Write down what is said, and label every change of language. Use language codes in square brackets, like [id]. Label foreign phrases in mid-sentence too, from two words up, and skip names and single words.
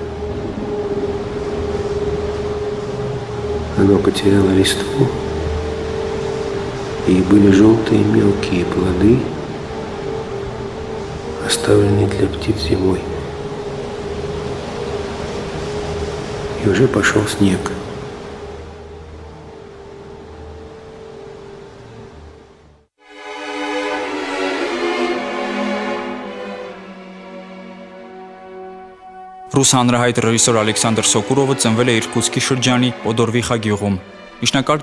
[ru] Оно потеряло листву, и были желтые мелкие плоды, оставленные для птиц зимой. И уже пошел снег. [hy] Ռուս հանրահայտ ռեժիսոր Ալեքսանդր Սոկուրովը ծնվել է Իրկուտսկի շրջանի Պոդորվիխա գյուղում։ Միջնակարգ